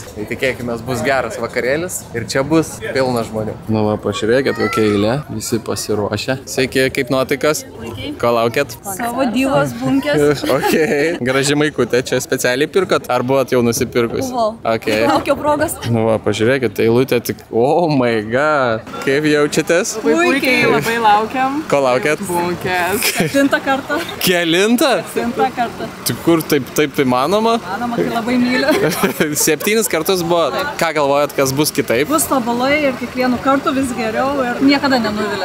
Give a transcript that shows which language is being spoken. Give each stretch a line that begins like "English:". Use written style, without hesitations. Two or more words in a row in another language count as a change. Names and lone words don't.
Lithuanian: Tai tikėkime, bus geras vakarėlis ir čia bus pilna žmonių. Nu va, pažiūrėkit, kokia eilė, visi pasiruošę. Sveiki, kaip nuotaikas? Ko laukėt? Savo divos bunkės. Ok. Graži maikutė, čia specialiai pirkot? Ar buvot jau nusipirkus? Buvau. Ok. Laukiau progos. Nu va, pažiūrėkit, eilutė tik...
English: Oh my god.
Lithuanian: Kaip jaučiatės? Puikiai, labai laukiam. Ko laukėt? Bunkės. 7 kartą. Kelintą? 7 kartą. Tai kur taip įmanoma? Manoma, kai labai myliu. 7 kartus buvo. Ką galvojat, kas bus kitaip? Bus tobulau. mielai ir kiekvienu kartu vis geriau ir niekada nenuvilia.